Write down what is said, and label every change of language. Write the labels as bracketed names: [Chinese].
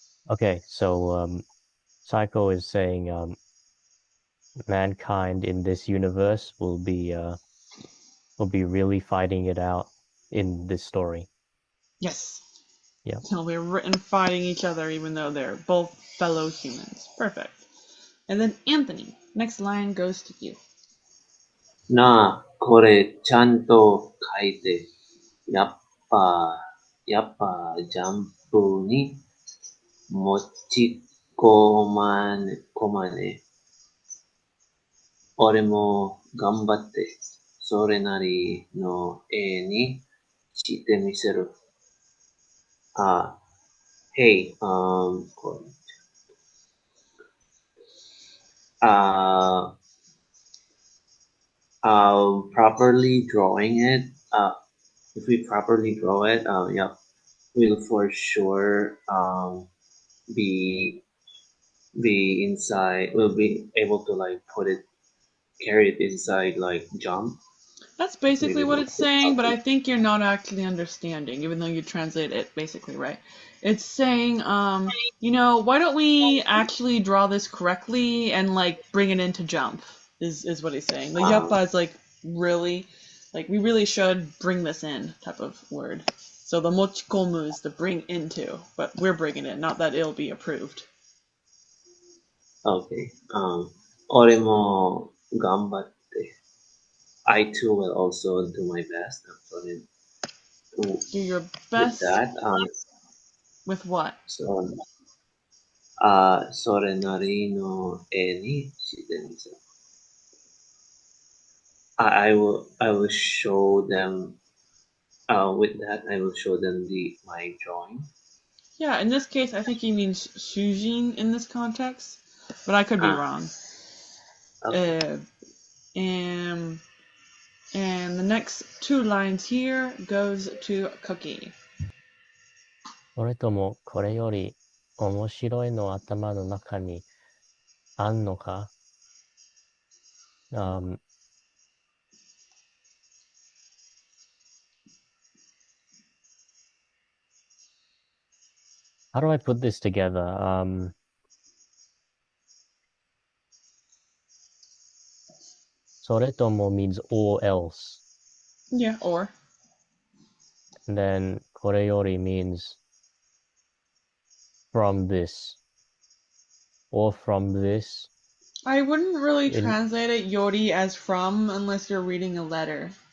[English] Okay, so Psycho is saying mankind in this universe will be really fighting it out in this story. Yes. Yeah. They'll be written fighting each other even though they're both fellow humans. Perfect. And then Anthony, next line goes to you. [Japanese] なあ、これちゃんと書いて。やっぱジャンプに持ち込まね。俺も頑張って、それなりの絵にしてみせる。 [English] Hey, properly drawing it, if we properly draw it, yeah, we'll for sure, be inside, we'll be able to like carry it inside like jump. That's basically what it's saying, but I think you're not actually understanding, even though you translate it basically right. It's saying, why don't we actually draw this correctly and like bring it into jump? Is what he's saying. The yappa is like really, like we really should bring this in type of word. So the mochikomu is to bring into, but we're bringing it, not that it'll be approved. Okay. [Japanese] 俺も頑張って。 [English] I too will also do my best. Do your With best that, with what? [Japanese] so, それなりの絵にしてみせる。 [English] I will show them. With that, I will show them my drawing. Yeah, in this case, I think he means shujin in this context, but I could be wrong. Okay. And the next two lines here goes to Cookie. [Japanese] それともこれより面白いの頭の中にあんのか、 [English] How do I put this together? それとも means or else. Yeah, or. And then これより means from this. Or from this. I wouldn't really translate it yori as from unless you're reading a letter.